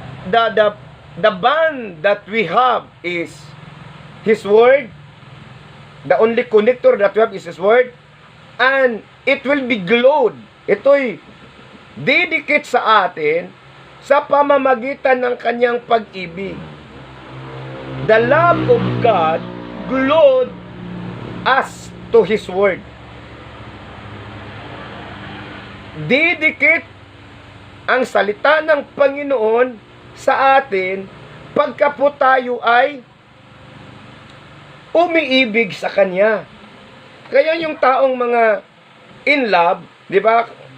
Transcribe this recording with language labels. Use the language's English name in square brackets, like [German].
[English] The bond that we have is His Word. The only connector that we have is His Word. And it will be glowed. [Filipino] Ito'y didikit sa atin sa pamamagitan ng kanyang pag-ibig. [English] The love of God glowed us to His Word. [Filipino] Didikit ang salita ng Panginoon sa atin pagka po tayo ay umiibig sa Kanya. Kaya yung taong mga in love, di ba?